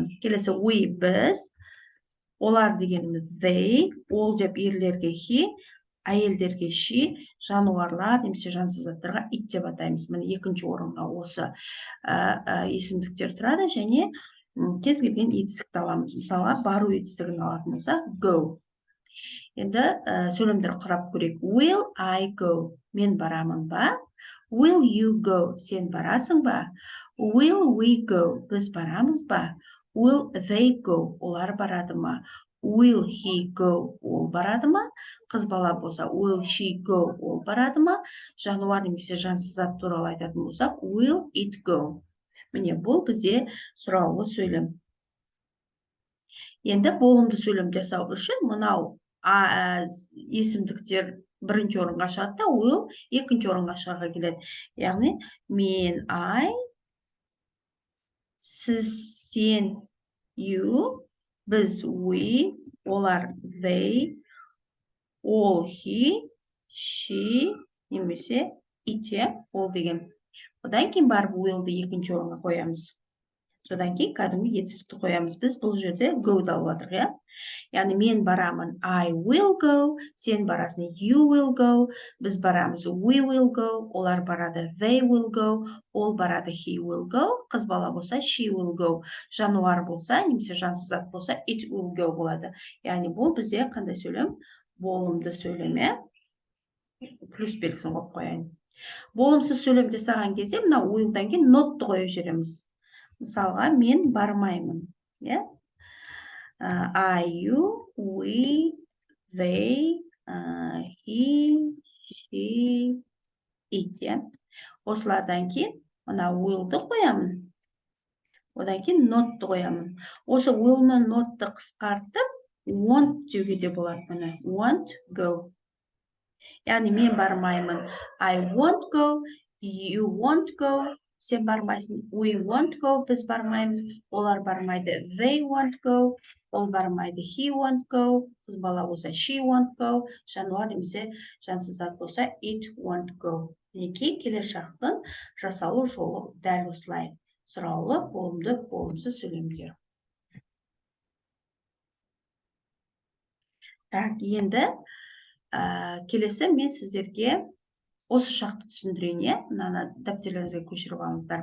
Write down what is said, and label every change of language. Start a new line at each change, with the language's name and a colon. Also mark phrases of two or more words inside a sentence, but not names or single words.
Kazakh: Келесі we біз, олар дегеніміз they, ол деп ерлерге he, әйелдерге she, жануарлар немесе жансыз заттарға it деп атаймыз. Міне екінші орынға осы есімдіктер тұрады және кез келген етістікті аламыз. Мысалға, бару етістігін алатын болсақ, go. Енді сөйлемдер құрап көрейік.
English: Will I go?
Kazakh: Мен барамын ба?
English: Will you go?
Kazakh: Сен барасың ба?
English: Will we go?
Kazakh: Біз барамыз ба?
English: Will they go?
Kazakh: Олар барады ма?
English: Will he go?
Kazakh: Ол барады ма? Қыз бала болса,
English: will she go?
Kazakh: Ол барады ма? Жануар немесе жансыз зат туралы айтатын болсақ,
English: will it go?
Kazakh: Міне, бұл бізде сұраулы сөйлем. Енді болымды сөйлем жасау үшін мынау есімдіктер бірінші орынға шығады да, will екінші орынға шыға келеді. Яғни, мен I, сіз, сен, you, біз we, олар they, ол
English: he, she,
Kazakh: немесе it, ол деген. Одан кейін барып willді екінші орынға қоямыз. Содан кейін кәдімгі етістікті қоямыз. Біз бұл жерде go-ды алып отырмыз, яғни мен барамын,
English: I will go,
Kazakh: сен барасың,
English: you will go,
Kazakh: біз барамыз,
English: we will go,
Kazakh: олар барады,
English: they will go,
Kazakh: ол барады,
English: he will go,
Kazakh: қыз бала болса,
English: she will go,
Kazakh: жануар болса, немесе жансыз зат болса,
English: it will go
Kazakh: болады. Яғни бұл бізде қандай сөйлем? Болымды сөйлеме. Плюс белгісін қойып қояйын. Болымсыз сөйлем жасаған кезде мына willдан кейін notты қойып жібереміз. Мысалға, мен бармаймын.
English: I, you, we, they, he, she, it.
Kazakh: Осылардан кейін мына willді қоямын. Одан кейін notты қоямын. Осы will мен notты қысқартып, want деуге де болады мұны.
English: Want, go.
Kazakh: Яғни мен бармаймын.
English: I won't go, you won't go.
Kazakh: Сен бармайсың,
English: we won't go,
Kazakh: біз бармаймыз, олар бармайды,
English: they won't go,
Kazakh: ол бармайды,
English: he won't go,
Kazakh: қыз бала болса,
English: she won't go,
Kazakh: жануар немесе жансыз зат болса,
English: it won't go.
Kazakh: Мінекей келер шақтың жасалу жолы дәл осылай. Сұраулы, болымды, болымсыз сөйлемдер. Так, енді келесі мен сіздерге осы шақты түсіндірейін, мынаны дәптерлеріңізге көшіріп алыңыздар.